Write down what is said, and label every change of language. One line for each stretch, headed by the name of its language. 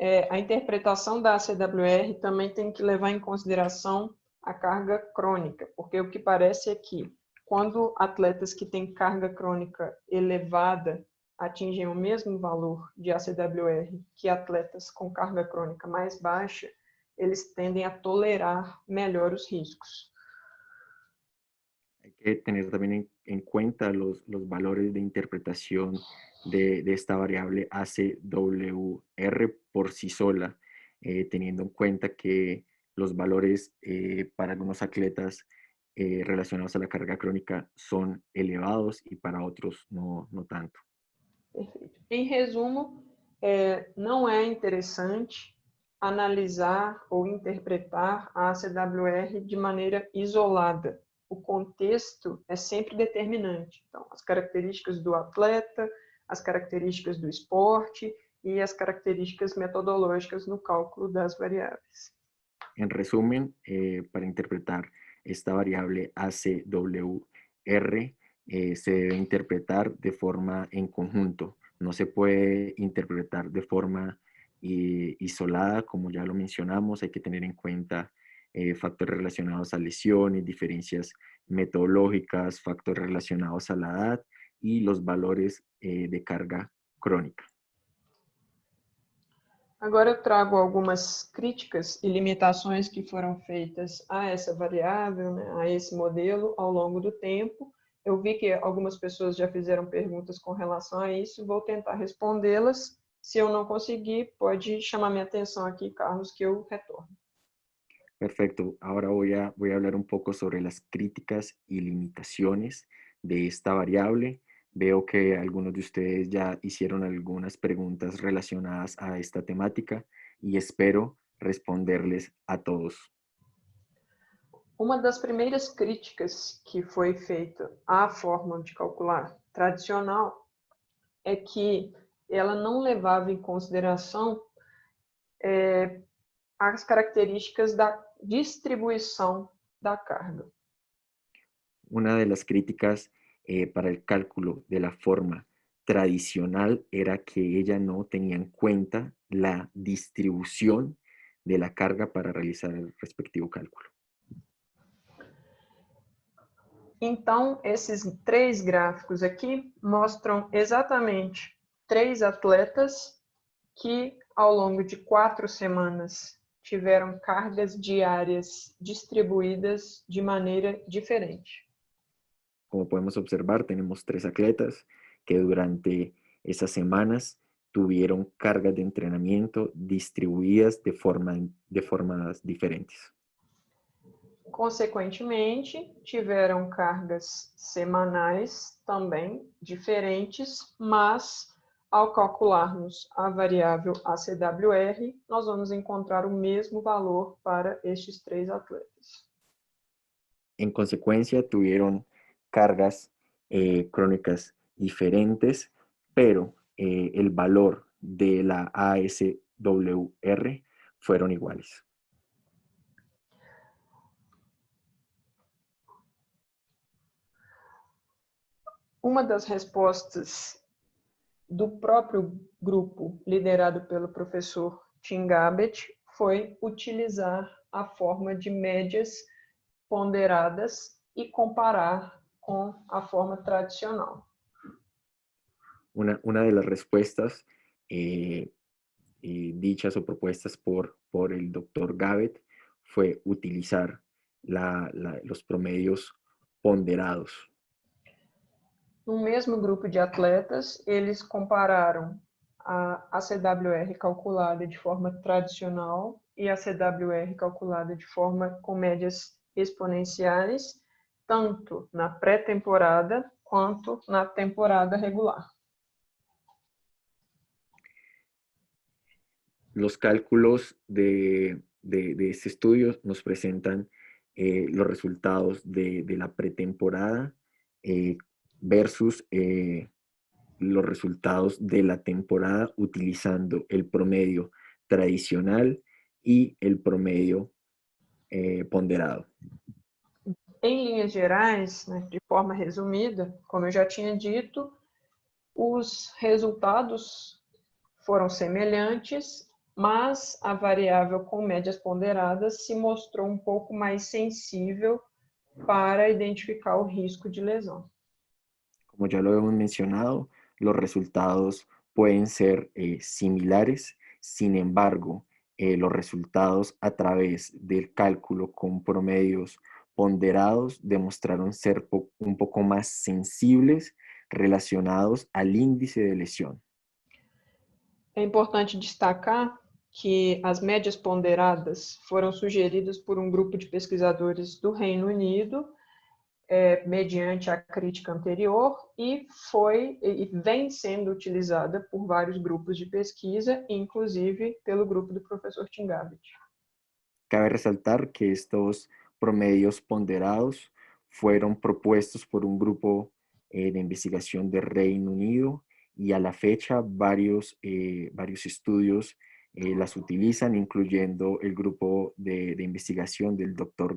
Portuguese: A interpretação da ACWR também tem que levar em consideração a carga crônica, porque o que parece é que quando atletas que têm carga crônica elevada atingem o mesmo valor de ACWR que atletas com carga crônica mais baixa, eles tendem a tolerar melhor os riscos.
Spanish: Hay que tener también en cuenta los valores de interpretación de esta variable ACWR por sí sola, teniendo en cuenta que los valores para algunos atletas relacionados a la carga crónica son elevados y para otros no tanto.
Portuguese: Perfeito. Em resumo, não é interessante analisar ou interpretar a ACWR de maneira isolada. O contexto é sempre determinante. Então, as características do atleta, as características do esporte e as características metodológicas no cálculo das variáveis.
Spanish: En resumen, para interpretar esta variable ACWR, se debe interpretar de forma en conjunto. No se puede interpretar de forma isolada, como ya lo mencionamos. Hay que tener en cuenta factores relacionados a lesiones, diferencias metodológicas, factores relacionados a la edad y los valores de carga crónica.
Portuguese: Agora eu trago algumas críticas e limitações que foram feitas a essa variável, né, a esse modelo ao longo do tempo. Eu vi que algumas pessoas já fizeram perguntas com relação a isso, vou tentar respondê-las. Se eu não conseguir, pode chamar minha atenção aqui, Carlos, que eu retorno.
Spanish: Perfecto. Ahora voy a hablar un poco sobre las críticas y limitaciones de esta variable. Veo que algunos de ustedes ya hicieron algunas preguntas relacionadas a esta temática y espero responderles a todos.
Portuguese: Uma das primeiras críticas que foi feita à fórmula de calcular tradicional é que ela não levava em consideração as características da distribuição da carga.
Spanish: Una de las críticas para el cálculo de la forma tradicional era que ella no tenía en cuenta la distribución de la carga para realizar el respectivo cálculo.
Portuguese: Então, esses três gráficos aqui mostram exatamente três atletas que, ao longo de 4 semanas, tiveram cargas diárias distribuídas de maneira diferente.
Spanish: Como podemos observar, tenemos 3 atletas que durante esas semanas tuvieron cargas de entrenamiento distribuidas de formas diferentes.
Portuguese: Consequentemente, tiveram cargas semanais também diferentes, mas ao calcularmos a variável ACWR, nós vamos encontrar o mesmo valor para estes 3 atletas.
Spanish: En consecuencia, tuvieron cargas crónicas diferentes, pero el valor de la ASWR fueron iguales.
Portuguese: Uma das respostas do próprio grupo liderado pelo professor Tim Gabbett foi utilizar a forma de médias ponderadas e comparar com a forma tradicional.
Spanish: Una de las respuestas dichas o propuestas por el doctor Gabbett fue utilizar los promedios ponderados.
Portuguese: No mesmo grupo de atletas, eles compararam a ACWR calculada de forma tradicional e a CWR calculada de forma com médias exponenciais, tanto na pré-temporada quanto na temporada regular.
Spanish: Los cálculos de este estudio nos presentan los resultados de la pretemporada versus los resultados de la temporada utilizando el promedio tradicional y el promedio ponderado.
Portuguese: Em linhas gerais, né, de forma resumida, como eu já tinha dito, os resultados foram semelhantes, mas a variável com médias ponderadas se mostrou um pouco mais sensível para identificar o risco de lesão.
Spanish: Como ya lo hemos mencionado, los resultados pueden ser similares, sin embargo, los resultados a través del cálculo con promedios ponderados demostraron ser un poco más sensibles relacionados al índice de lesión.
Portuguese: É importante destacar que as médias ponderadas foram sugeridas por um grupo de pesquisadores do Reino Unido, mediante a crítica anterior, e vem sendo utilizada por vários grupos de pesquisa, inclusive pelo grupo do professor Tim Gabbett.
Spanish: Cabe resaltar que estos promedios ponderados fueron propuestos por un grupo de investigación de Reino Unido y a la fecha varios estudios las utilizan, incluyendo el grupo de investigación del Dr.